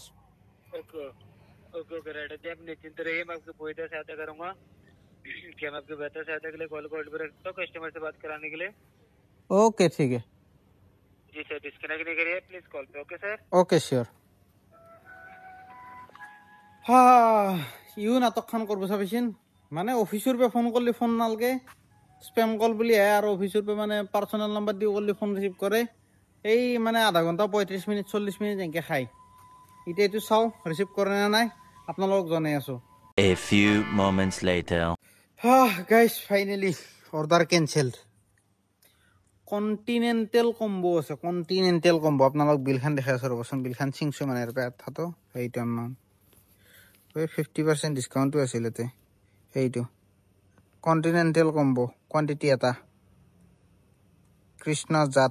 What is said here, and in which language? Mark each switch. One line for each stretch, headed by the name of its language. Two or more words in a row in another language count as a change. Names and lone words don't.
English: OK OK OK right
Hindi: जी आप निश्चिंत रहिए मैं आपकी पूरी तरह सहायता करूंगा क्या मैं आपकी बेहतर सहायता के लिए कॉल को होल्ड पर रखता हूँ कस्टमर से बात कराने के लिए ओके ठीक है जी सर डिस्कनेक्ट नहीं करिए प्लीज कॉल पे ओके सर
English: OK sure
Assamese: हाँ ইউ নাটকখন কৰিব চাবিচোন মানে অফিচৰ পৰা ফোন কৰিলে ফোন নালগে স্পেম কল বুলি আহে আৰু অফিচৰ পৰা মানে পাৰ্চনেল নাম্বাৰ দি কৰিলে ফোন ৰিচিভ কৰে এই মানে আধা ঘণ্টা 35 মিনিট 40 মিনিট এনেকৈ খায় এতিয়া এইটো চাওঁ ৰিচিভ কৰে নে নাই আপোনালোকক জনাই আছোঁ
English: A few moments later. guys finally order cancelled
Assamese: কণ্টিনেণ্টেল কম্বো আছে কণ্টিনেণ্টেল কম্বো আপোনালোক বিলখন দেখাই আছোঁ ৰ'বচোন বিলখন চিংছোঁ মানে ইয়াৰ পৰা এঠাটো সেইটো আমাৰ 50% ডিছকাউণ্টো আছিল ইয়াতে সেইটো কণ্টিনেণ্টেল কম্বো কোৱান্টিটি এটা কৃষ্ণ জাত